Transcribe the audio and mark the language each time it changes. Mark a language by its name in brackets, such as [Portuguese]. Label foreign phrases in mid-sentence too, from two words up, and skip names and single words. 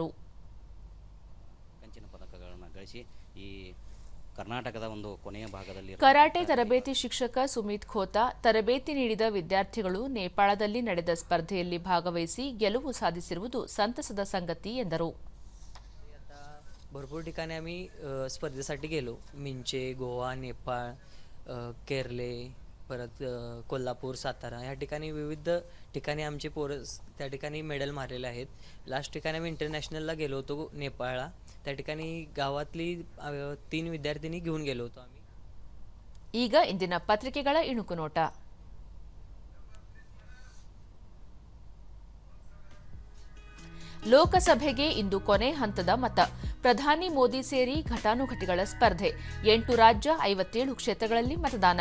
[Kannada] ಕಂಚಿನ ಪದಕಗಳನ್ನು ಗಳಿಸಿ ಈ ಕರ್ನಾಟಕದ ಒಂದು ಕೊನೆಯ ಭಾಗದಲ್ಲಿ ಕರಾಟೆ ತರಬೇತಿ ಶಿಕ್ಷಕ ಸುಮಿತ್ ಖೋತಾ, ತರಬೇತಿ ನೀಡಿದ ವಿದ್ಯಾರ್ಥಿಗಳು ನೇಪಾಳದಲ್ಲಿ ನಡೆದ ಸ್ಪರ್ಧೆಯಲ್ಲಿ ಭಾಗವಹಿಸಿ ಗೆಲುವು ಸಾಧಿಸಿರುವುದು ಸಂತಸದ ಸಂಗತಿ ಎಂದರು. [Marathi] भरपूर ठिकाणी आम्ही स्पर्धेसाठी गेलो. मिंचे, गोवा, नेपाळ, केरले, परत कोल्हापूर, सातारा ह्या ठिकाणी विविध ठिकाणी आमचे पोरं त्या ठिकाणी मेडल मारलेले आहेत. लास्ट ठिकाणी आम्ही इंटरनॅशनलला गेलो होतो नेपाळला. त्या ठिकाणी गावातली 3 विद्यार्थिनी घेऊन गेलो होतो आम्ही. [Kannada] ಈಗ ಇಂದಿನ ಪತ್ರಿಕೆಗಳ ಇಣುಕು ನೋಟ. ಲೋಕಸಭೆಗೆ ಇಂದು ಕೊನೆ ಹಂತದ ಮತ. ಪ್ರಧಾನಿ ಮೋದಿ ಸೇರಿ ಘಟಾನುಘಟಿಗಳ ಸ್ಪರ್ಧೆ. 8 ರಾಜ್ಯ 57 ಕ್ಷೇತ್ರಗಳಲ್ಲಿ ಮತದಾನ.